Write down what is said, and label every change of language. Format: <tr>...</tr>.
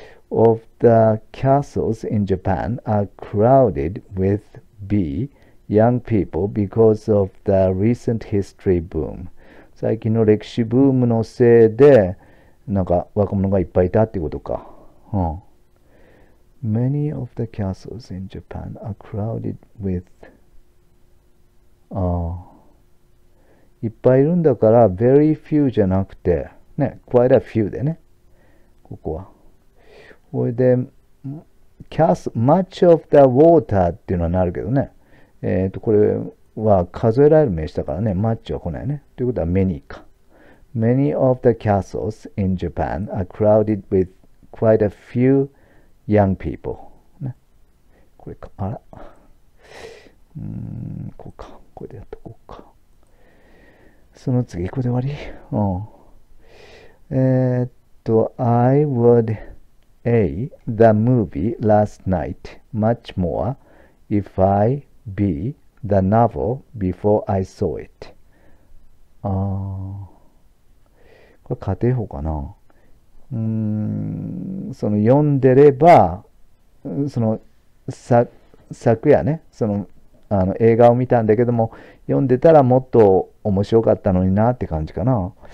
<en>of the castles in Japan are crowded with B, young people because of the recent history boom。</en> <ja>最近の歴史ブームのせいで、なんか若者がいっぱいいたっていうことか。</ja> <en>Many of the castles in Japan are crowded with、</en> <ja>いっぱいいるんだから、</ja> <en>very few じゃなくて、ね、quite a few でね。</en> <ja>ここは。これで、</ja> <en>much of the water</en> <ja>っていうのはなるけどね。これは数えられる名詞だからね。much は来ないね。ということは many か。</ja> <en>Many of the castles in Japan are crowded with quite a few young people。</en> <ja>ね、これか。こうか。これでやっとこうか。その次、これで終わり？</ja> <en>I would A the movie last night much more if I B the novel before I saw it。</en> <ja>これ家庭法かな。その読んでれば、その昨夜ね、その映画を見たんだけども、読んでたらもっと面白かったのになって感じかな。</ja>